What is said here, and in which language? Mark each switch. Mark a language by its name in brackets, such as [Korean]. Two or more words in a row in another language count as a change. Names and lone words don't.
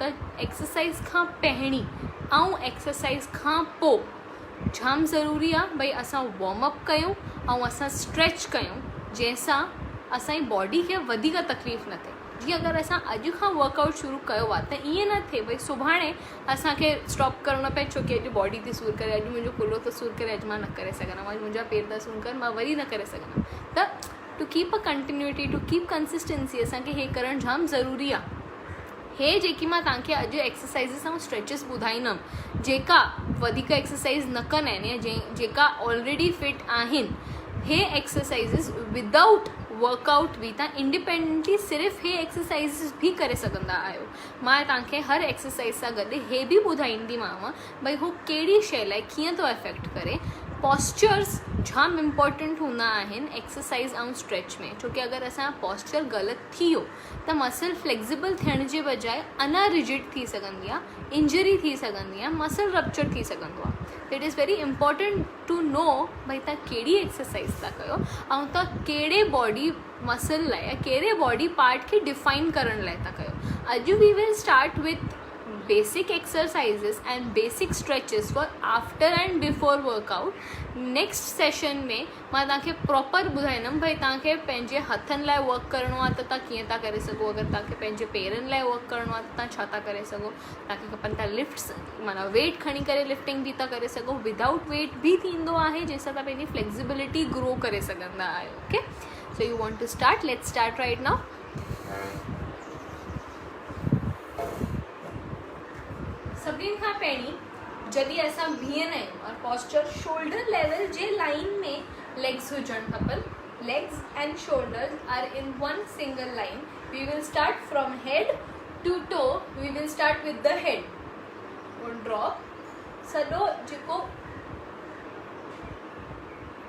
[Sindhi] त एक्सरसाइज खां पहिरीं ऐं एक्सरसाइज खां पोइ जाम ज़रूरी आहे भई असां वार्मअप कयूं ऐं असां स्ट्रेच कयूं, जंहिंसां असांजी बॉडी खे वधीक तकलीफ़ न थिए। जीअं अगरि असां अॼु खां वर्कआउट शुरू कयो आहे त ईअं न थिए भई सुभाणे असांखे स्टॉप करिणो पए छो की अॼु बॉडी थी सूर करे, अॼु मुंहिंजो कुल्हो थो सूर करे, अॼु मां न करे सघंदमि, अॼु मुंहिंजा पेर था सूर करे, मां वरी न करे सघंदमि। त [English] to keep a continuity, to keep consistency [Sindhi] असांखे हे करणु जाम ज़रूरी आहे। हे जेकी मां तव्हांखे अॼु एक्सरसाइज़िस ऐं स्ट्रेचिस ॿुधाईंदमि, जेका वधीक एक्सरसाइज़ न कंदा आहिनि या जेका ऑलरेडी फिट आहिनि, हे एक्सरसाइज़िस [English] without workout [Sindhi] बि तव्हां इंडिपेंडेंटली सिर्फ़ु हे एक्सरसाइज़िस बि करे सघंदा आहियो। मां तव्हांखे हर एक्सरसाइज़ सां गॾु हे बि ॿुधाईंदीमांव भई हू कहिड़ी शइ लाइ कीअं थो अफेक्ट करे। पॉस्चर्स जाम इम्पॉर्टेंट हूंदा आहिनि एक्सरसाइज़ ऐं स्ट्रेच में, छोकी अगरि असांजो पॉस्चर ग़लति थी वियो त [English] muscle flexible [Sindhi] थियण जे बजाए अञा रिजिड थी सघंदी आहे, इंजरी थी सघंदी आहे, [English] muscle rupture [Sindhi] थी सघंदो आहे। [English] it is very important to know [Sindhi] भई तव्हां कहिड़ी एक्सरसाइज़ था कयो ऐं तव्हां कहिड़े [English] body muscle [Sindhi] लाइ या कहिड़े [English] body part [Sindhi] खे डिफाइन करण लाइ था कयो। [English] अॼु we will start with basic exercises and basic stretches for after and before workout. [Sindhi] नेक्स्ट सेशन में मां तव्हांखे प्रॉपर ॿुधाईंदमि भई तव्हांखे पंहिंजे हथनि लाइ वर्क करिणो आहे त तव्हां कीअं था करे सघो, अगरि तव्हांखे पंहिंजे पेरनि लाइ वर्क करिणो आहे त तव्हां छा था करे सघो, तव्हांखे खपनि था लिफ्ट्स, माना वेट खणी करे लिफ्टिंग बि था करे सघो, [English] without weight [Sindhi] बि थींदो आहे जंहिंसां तव्हां पंहिंजी फ्लेक्सिबिलिटी ग्रो करे सघंदा आहियो। [English] OK, so you want to start, let's start right now. [Sindhi] सभिनी खां पहिरीं जॾहिं असां बीहंदा आहियूं और [English] posture shoulder level [Sindhi] जे लाइन में लेग्स हुजणु खपनि। [English] Legs and shoulders are in one single line. We will start from head to toe. We will start with the head, [Sindhi] ड्रॉप सॼो जेको